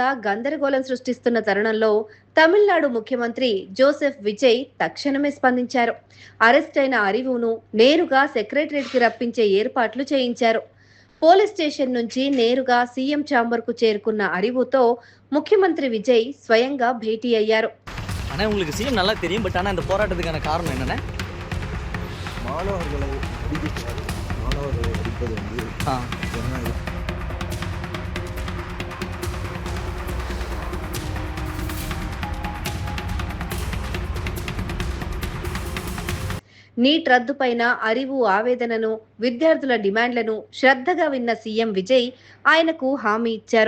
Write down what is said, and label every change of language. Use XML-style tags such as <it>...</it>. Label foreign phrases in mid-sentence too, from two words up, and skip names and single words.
<te>గందరగోళం సృష్టిస్తున్న తరుణంలో తమిళనాడు ముఖ్యమంత్రి జోసెఫ్ విజయ్ తక్షణమే స్పందించారు. అరెస్ట్ అయిన అరివును నేరుగా సెక్రటరియట్కి రప్పించే ఏర్పాట్లు చేయించారు.</te> <en>Police station</en> <te>నుంచి నేరుగా సీఎం ఛాంబర్కు చేరుకున్న అరివుతో ముఖ్యమంత్రి విజయ్ స్వయంగా భేటీ అయ్యారు.</te> <ta>உங்களுக்கு சிஎம் நல்லா தெரியும், பட் ஆனா இந்த போராட்டத்துக்கான காரணம் என்னன்னா மாணவர்களை அடிப்பது வந்து</ta> <te>నీట్ రద్దుపైన అరివు ఆవేదనను, విద్యార్థుల డిమాండ్లను శ్రద్ధగా విన్న సీఎం విజయ్ ఆయనకు హామీ ఇచ్చారు.</te>